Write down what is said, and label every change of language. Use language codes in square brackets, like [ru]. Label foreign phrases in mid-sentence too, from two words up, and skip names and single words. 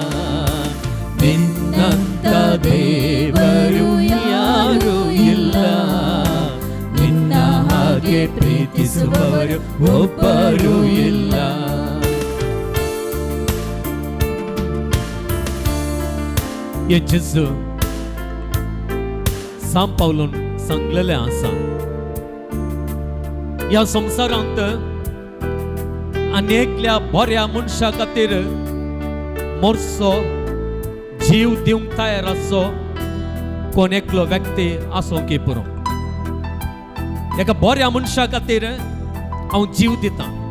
[kn] ನಿನ್ನಂತ ದೇವರು ಯಾರು ಇಲ್ಲ ನಿನ್ನ ಹಾಗೆ ಪ್ರೀತಿಸುವವರು ಒಬ್ಬರು ಇಲ್ಲ Yesu [kok] Sam Paulun सांगलेले आसा या संवसारांत अनेकल्या बऱ्या मनशा खातीर मोरचो जीव दिवंक तयार आसो कोण एकलो व्यक्ती आसो की पुरो एका बऱ्या मनशा खातीर हांव जीव दिता